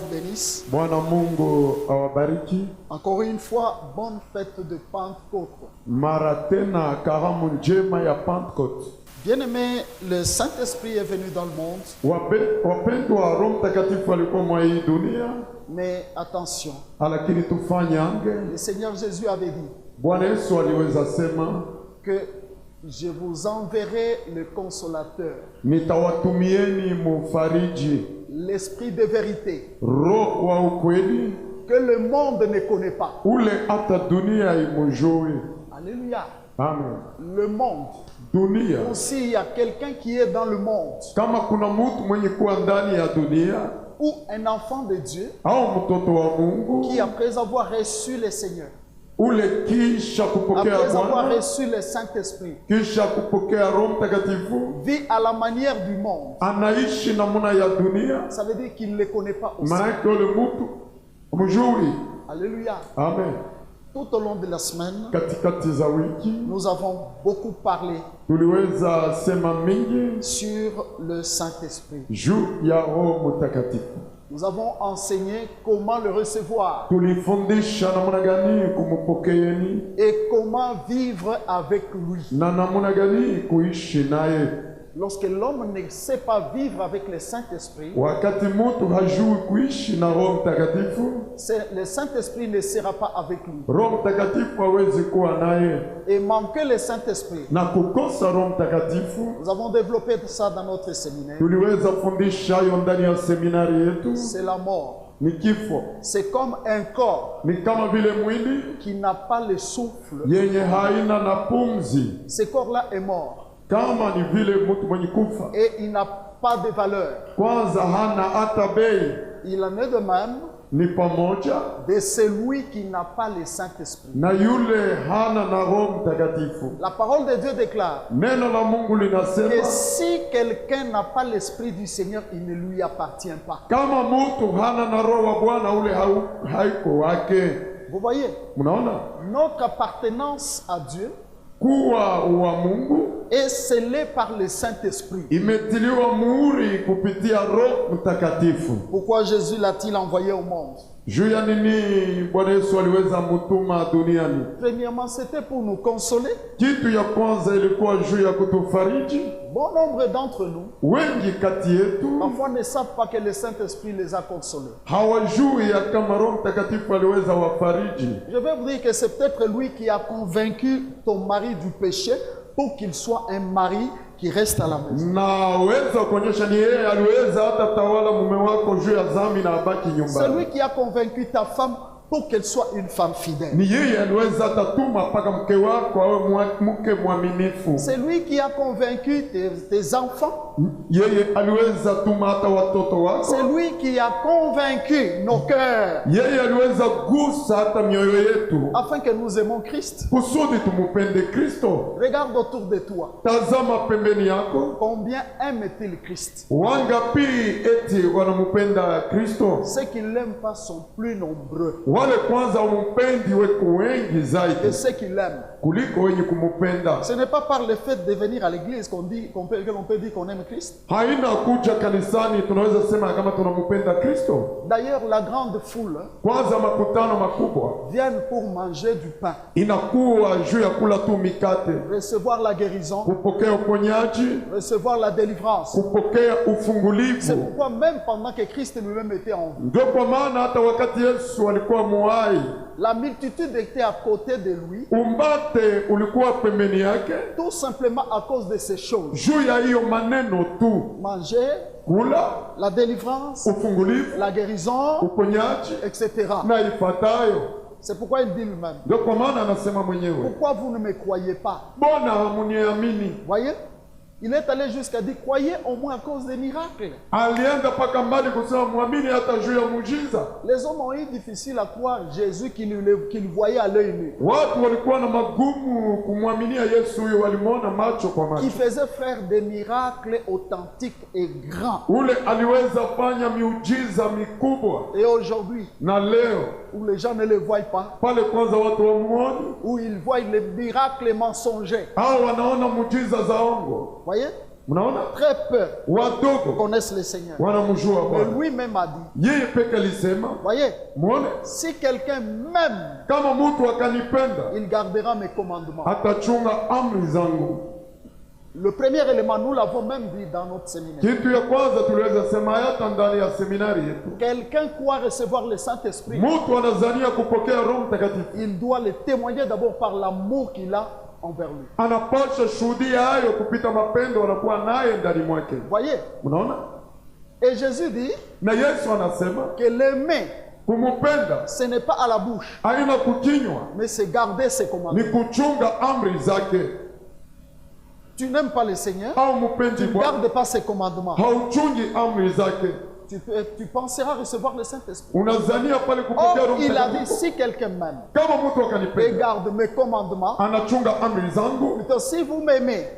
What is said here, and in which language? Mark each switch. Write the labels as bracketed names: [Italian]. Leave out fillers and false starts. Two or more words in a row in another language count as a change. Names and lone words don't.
[French] bénisse. [Swahili] Bwana Mungu awabariki. [French] Encore une fois, bonne fête de Pentecôte. [Swahili] Mara tena karamu njema ya Pentecote. [French] Bien-aimé, le Saint-Esprit est venu dans le monde. [Swahili] Wapendwa, Roho Mtakatifu alikuwa mwa hii dunia, [French] Mais attention, [Swahili] lakini tufanyange. [French] le Seigneur Jésus avait dit [Swahili] Bwana Yesu aliweza sema [French] que je vous enverrai le consolateur, [Swahili] nitawatumieni mufariji, [French] l'esprit de vérité, [Swahili] Roho wa ukweli, [French] que le monde ne connaît pas. [Swahili] ule hata dunia imujui. [French] Alléluia. [Swahili] Amen. [French] Le monde. [Swahili] Dunia. [French] Aussi, il y a quelqu'un qui est dans le monde. [Swahili] Kama kuna mtu mwenye kuwa ndani ya dunia, [French] Ou un enfant de Dieu [Swahili] au mtoto wa Mungu, [French] qui, après avoir reçu le Seigneur, [Swahili] ule kisha kupokea [French] après avoir [Swahili] Bwana, [French] reçu le Saint-Esprit, [Swahili] kisha kupokea Roho Mtakatifu, [French] vit à la manière du monde. [Swahili] anaishi namuna ya dunia, [French] Ça veut dire qu'il ne le connaît pas aussi. [Swahili] maana yake ule mtu mzuri. [French] Alléluia. [Swahili] Amen. [French] Tout au long de la semaine, [Swahili] Katikati za wiki [French] nous avons beaucoup parlé [Swahili] tuliweza sema mingi [French] sur le Saint-Esprit. [Swahili] juu ya Roho Mtakatifu. [French] Nous avons enseigné comment le recevoir [Swahili] Tulifundisha namuna gani kumupokeeni [French] et comment vivre avec lui. [Swahili] na namuna gani kuishi naye. [French] Lorsque l'homme ne sait pas vivre avec le Saint-Esprit, [Swahili] Wakati mtu hajui kuishi na Roho Mtakatifu, [French] le Saint-Esprit ne sera pas avec lui. [Swahili] Roho Mtakatifu hawezi kuwa naye, [French] Et manquer le Saint-Esprit, [Swahili] na kukosa Roho Mtakatifu. [French] nous avons développé ça dans notre séminaire, [Swahili] Tuliweza fundisha hayo ndani ya seminari yetu. [French] c'est la mort. [Swahili] Ni kifo, [French] C'est comme un corps [Swahili] ni kama vile mwili [French] qui n'a pas le souffle. [Swahili] yenye haina na pumzi. [French] Ce corps-là est mort [Swahili] Kama ni vile mtu mwenye kufa, [French] et il n'a pas de valeur. [Swahili] kwanza hana hata bei. [French] Il en est de même [Swahili] Ni pamoja [French] de celui qui n'a pas le Saint-Esprit. [Swahili] na yule hana na Roho Mtakatifu. [French] La parole de Dieu déclare [Swahili] Neno la Mungu [French] que [Swahili] linasema [French] si quelqu'un n'a pas l'Esprit du Seigneur, il ne lui appartient pas. [Swahili] kama mtu hana na Roho wa Bwana, ule haiko wake. [French] Vous voyez, [Swahili] Mnaona, [French] notre appartenance à Dieu [Swahili] kuwa wa Mungu [French] est scellée par le Saint-Esprit. [Swahili] imetiliwa muhuri kupitia Roho Mtakatifu. [French] Pourquoi Jésus l'a-t-il envoyé au monde? [Swahili] Juu ya nini Bwana Yesu aliweza mutuma duniani? [French] Premièrement, c'était pour nous consoler. [Swahili] Kitu ya kwanza ilikuwa juu ya kutufariji. [French] Bon nombre d'entre nous, [Swahili] Wengi kati yetu [French] parfois, ne savent pas que le Saint-Esprit les a consolés. [Swahili] hawajui ya kama Roho Mtakatifu aliweza wafariji. [French] Je vais vous dire que c'est peut-être lui qui a convaincu ton mari du péché pour qu'il soit un mari qui reste à la maison. [Swahili] Naweza kuonyesha ni yeye aliweza hata tawala mume wako juu ya dhambi na abaki [French] C'est [Swahili] nyumbani. [French] lui qui a convaincu ta femme pour qu'elle soit une femme fidèle. [Swahili] Ni yeye aliweza hata tuma mpaka mke wako awe mke mwaminifu. [French] C'est lui qui a convaincu tes enfants. [Swahili] Yeye aliweza tuma hata watoto wako. [French] C'est lui qui a convaincu nos cœurs [Swahili] Yeye aliweza gusa hata mioyo yetu [French] afin que nous aimons Christ. [Swahili] kusudi tumupende Kristo. [French] Regarde autour de toi. [Swahili] Tazama pembeni yako, [French] Combien aime-t-il Christ? [Swahili] wangapi eti wanamupenda Kristo? [French] Ceux qui ne l'aiment pas sont plus nombreux [Swahili] Wale kwanza wampendi weko wengi [French] que [Swahili] zaidi [French] ceux qui l'aiment. [Swahili] kuliko wenye kumupenda. [French] Ce n'est pas par le fait de venir à l'église qu'on peut dire qu'on aime Christ. [Swahili] Haina kuja kanisani tunaweza sema kama tunamupenda Kristo. [French] D'ailleurs, la grande foule [Swahili] Kwanza makutano makubwa [French] viennent pour manger du pain, [Swahili] inakuwa juu ya kula tu mikate, [French] recevoir la guérison, [Swahili] kupokea uponyaji, [French] recevoir la délivrance. [Swahili] kupokea [French] C'est [Swahili] ufungulivu. [French] pourquoi même pendant que Christ lui-même était en vie, [Swahili] Ndio kwa maana hata wakati Yesu alikuwa muhai, [French] la multitude était à côté de lui, [Swahili] umbate ulikuwa pembeni yake, [French] tout simplement à cause de ces choses. [Swahili] juu ya hiyo maneno tu: [French] Manger, [Swahili] kula, [French] la délivrance, [Swahili] ufungulivu, [French] la guérison, [Swahili] uponyaji [French] etc. [Swahili] na ifuatayo. [French] C'est pourquoi il dit lui-même, [Swahili] Ndio kwa maana anasema mwenyewe, [French] pourquoi vous ne me croyez pas? [Swahili] mbona hamuniamini? [French] Voyez, il est allé jusqu'à dire, croyez au moins à cause des miracles. [Swahili] Alienda mpaka mbali kusema muamini hata juu ya muujiza. [French] Les hommes ont eu difficile à croire Jésus qu'ils voyaient à l'œil nu, [Swahili] Watu walikuwa na magumu kumwaminia Yesu huyo, walimwona macho kwa [French] qui [Swahili] macho. [French] faisait faire des miracles authentiques et grands. [Swahili] Ule aliweza fanya miujiza mikubwa, [French] Et aujourd'hui, [Swahili] na leo [French] où les gens ne le voient pas, [Swahili] pale kwanza watu wamuoni [French] où ils voient les miracles mensongers. [Swahili] au wanaona muujiza za ongo. [French] Voyez, [Swahili] Mnaona? [French] Très peu [Swahili] Wadogo [French] connaissent le Seigneur. [Swahili] wanamjua [French] Mais [Swahili] Bwana. [French] lui-même a dit, [Swahili] Yeye peke alisema, [French] voyez, [Swahili] muone, [French] si quelqu'un m'aime, [Swahili] kama mtu akanipenda [French] il gardera mes commandements. [Swahili] atachunga amri zangu. [French] Le premier élément, nous l'avons même dit dans notre séminaire. [Swahili] Kitu ya kwanza tuliweza sema hata ndani ya seminari yetu. [French] Quelqu'un croit recevoir le Saint-Esprit, [Swahili] Mtu anazania kupokea Roho Mtakatifu, [French] il doit le témoigner d'abord par l'amour qu'il a envers lui. [Swahili] anapasha shuhudia hayo kupita mapendo anakuwa naye ndani mwake. [French] Voyez? [Swahili] Unaona? [French] Et Jésus dit [Swahili] Na Yesu anasema [French] que l'aimer, [Swahili] kumupenda [French] ce n'est pas à la bouche, [Swahili] haina kukinywa, [French] mais c'est garder ses [Swahili] ni [French] commandements. [Swahili] kuchunga amri zake. [French] Tu n'aimes pas le Seigneur, [Swahili] Au mupendi [French] tu ne [Swahili] Bwana, [French] gardes pas ses commandements. [Swahili] hauchungi amri zake, [French] Tu penseras recevoir le Saint-Esprit. [Swahili] unazania pale kupokea [French] Or, [Swahili] Roho [French] il a dit, [Swahili] Mtakatifu. [French] si quelqu'un m'aime [Swahili] Kama mtu [French] et [Swahili] akanipenda [French] garde mes commandements, [Swahili] anachunga amri zangu, [French] plutôt si vous m'aimez et que